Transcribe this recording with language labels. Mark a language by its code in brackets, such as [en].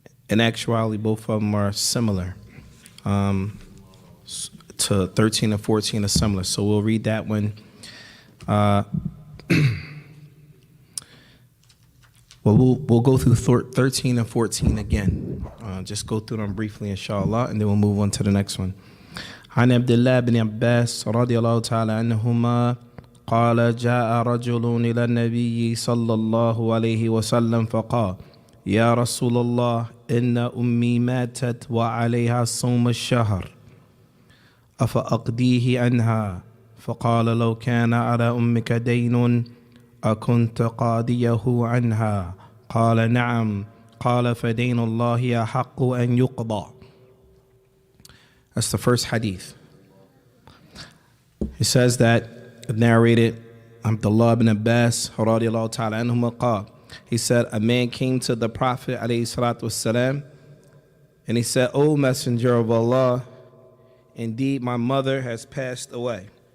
[en] In actuality, both of them are similar. To 13 and 14 are similar. So we'll read that one. We'll go through 13 and 14 again. Just go through them briefly, inshallah, and then we'll move on to the next one. [ar] عن عبد الله بن عباس رضي الله تعالى عنهما قال جاء رجل إلى النبي صلى الله عليه وسلم فقال يا رسول الله إن أمي ماتت وعليها صوم الشهر أفأقضيه عنها فقال لو كان على أمك دين أكنت قاضيه عنها قال نعم قال فدين الله أحق أن يقضى. [en] That's the first hadith. He says that, narrated Abdullah ibn Abbas [ar] radiallahu ta'ala anhuma qala. [en] He said, a man came to the Prophet alayhi salatu wasalam, and he said, O Messenger of Allah, indeed my mother has passed away.